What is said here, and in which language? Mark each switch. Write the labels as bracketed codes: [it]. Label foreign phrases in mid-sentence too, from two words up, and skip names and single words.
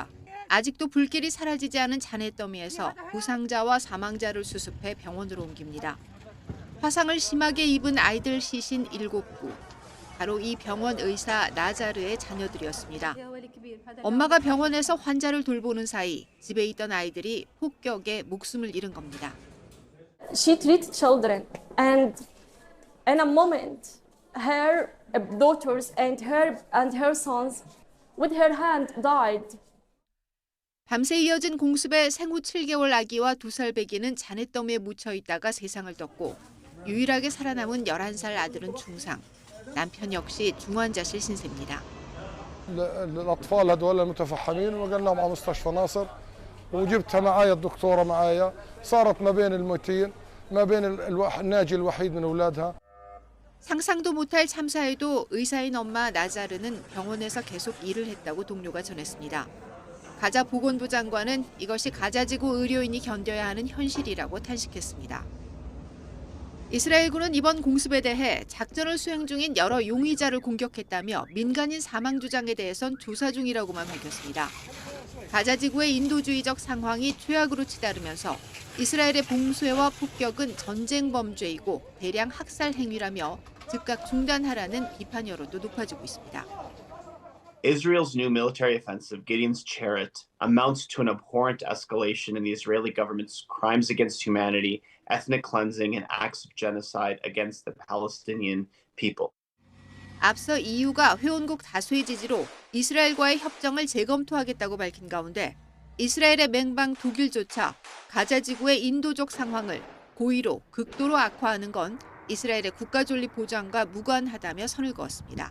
[ko] 아직도 불길이 사라지지 않은 잔해 더미에서 부상자와 사망자를 수습해 병원으로 옮깁니다. 화상을 심하게 입은 아이들 시신 7구. 바로 이 병원 의사 나자르의 자녀들이었습니다. 엄마가 병원에서 환자를 돌보는 사이 집에 있던 아이들이 폭격에 목숨을 잃은 겁니다. [en] She treated children and in a moment her daughters and her sons with her hand died. [ko] 밤새 이어진 공습에 생후 7개월 아기와 2살 배기는 잔해더미에 묻혀 있다가 세상을 떴고 유일하게 살아남은 11살 아들은 중상, 남편 역시 중환자실 신세입니다. [ar] الأطفال هذول المتفحمين ونقلناهم على مستشفى ناصر وجبتها معايا الدكتورة معايا صارت ما بين الموتين ما بين الناجي الوحيد من أولادها. [ko] 상상도 못할 참사에도 의사인 엄마 나자르는 병원에서 계속 일을 했다고 동료가 전했습니다. 가자 보건부 장관은 이것이 가자지구 의료인이 견뎌야 하는 현실이라고 탄식했습니다. 이스라엘군은 이번 공습에 대해 작전을 수행 중인 여러 용의자를 공격했다며 민간인 사망 주장에 대해선 조사 중이라고만 밝혔습니다. 가자지구의 인도주의적 상황이 최악으로 치달으면서 이스라엘의 봉쇄와 폭격은 전쟁 범죄이고 대량 학살 행위라며 즉각 중단하라는 비판 여론도 높아지고 있습니다. [en] Israel's new military offensive, Gideon's Chariot, amounts to an abhorrent escalation in the Israeli government's crimes against humanity, ethnic cleansing, and acts of genocide against the Palestinian people. [ko] 앞서 EU가 회원국 다수의 지지로 이스라엘과의 협정을 재검토하겠다고 밝힌 가운데 이스라엘의 맹방 독일조차 가자 지구의 인도적 상황을 고의로 극도로 악화하는 건 이스라엘의 국가존립 보장과 무관하다며 선을 그었습니다.